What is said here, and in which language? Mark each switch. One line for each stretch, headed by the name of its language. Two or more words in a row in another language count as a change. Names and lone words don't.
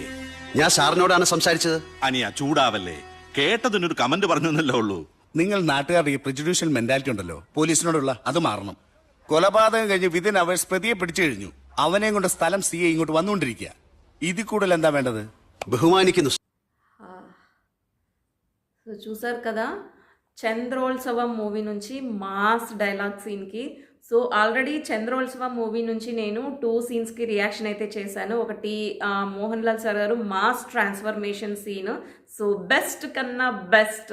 Malayalam: ഞാൻ സാറിനോടാണ് സംസാരിച്ചത്. അനിയ ചൂടാവല്ലേ, കേട്ടതിനൊരു കമന്റ് പറഞ്ഞു എന്നല്ലേ ഉള്ളൂ. നിങ്ങൾ നാട്ടുകാരുടെ ഈ
English: prejudicial mentality
Malayalam: ഉണ്ടല്ലോ പോലീസിനോടുള്ള, അത് മാറണം. കൊലപാതകം കഴിഞ്ഞ്
English: within hours
Malayalam: പ്രതിയെ പിടിച്ചു കഴിഞ്ഞു. അവനെയും കൊണ്ട് സ്ഥലം സി ഐ ഇങ്ങോട്ട് വന്നുകൊണ്ടിരിക്കുക. ഇതിൽ കൂടുതൽ എന്താ വേണ്ടത്?
Telugu: బహుమానికి సో చూసారు కదా, చంద్రోత్సవం మూవీ నుంచి
English: mass dialogue scene-ki. so already
Telugu: చంద్రోత్సవం మూవీ నుంచి నేను 2
English: scenes-ki reaction
Telugu: అయితే చేశాను. ఒకటి మోహన్ లాల్ సార్ గారు
English: mass transformation scene, so best
Telugu: కన్నా బెస్ట్.